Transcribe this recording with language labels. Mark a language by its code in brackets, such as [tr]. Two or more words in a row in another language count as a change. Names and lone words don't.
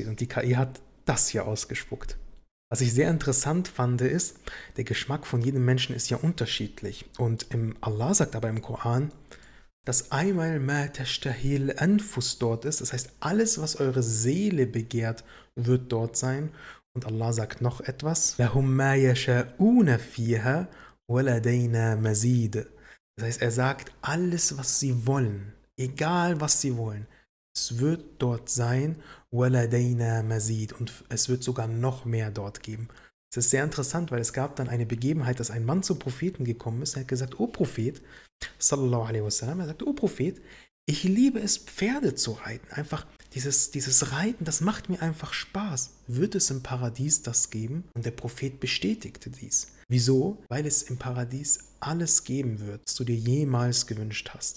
[de] Und die KI hat das hier ausgespuckt. Was ich sehr interessant fand, ist, der Geschmack von jedem Menschen ist ja unterschiedlich. Und Allah sagt aber im Koran, dass einmal [ar] ما تشتهي الأنفس [de] dort ist. Das heißt, alles, was eure Seele begehrt, wird dort sein. Und Allah sagt noch etwas. [ar] لهم ما يشاؤون فيها ولدينا مزيد. [de] Das heißt, er sagt, alles, was sie wollen, egal was sie wollen, es wird dort sein, [ar] ولدينا مزيد. [de] Und es wird sogar noch mehr dort geben. Es ist sehr interessant, weil es gab dann eine Begebenheit, dass ein Mann zum Propheten gekommen ist. Er hat gesagt, O Prophet, [ar] صلى الله عليه وسلم, [de] er sagt, O Prophet, ich liebe es, Pferde zu reiten. Einfach dieses Reiten, das macht mir einfach Spaß. Wird es im Paradies das geben? Und der Prophet bestätigte dies. Wieso? Weil es im Paradies alles geben wird, was du dir jemals gewünscht hast.